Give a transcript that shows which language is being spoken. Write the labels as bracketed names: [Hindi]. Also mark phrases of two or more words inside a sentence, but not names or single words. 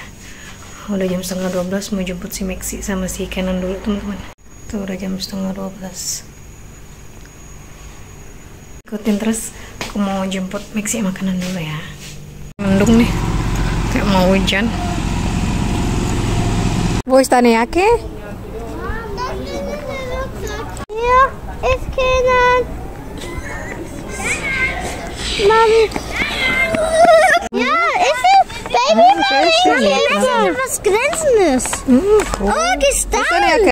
[Indonesian] Udah jam 11:30 mau jemput si Maxi sama si Kenan dulu teman-teman. Tuh udah jam 11:30. Ikutin terus, aku mau jemput Maxi makanan dulu ya. Mendung nih, kayak mau hujan. Voice tanya yake? [German] Ja, ist Kenan. Mami. Ja, ist es? schön. Mami, das ist was Glänzendes. Cool. Oh, Gestalt.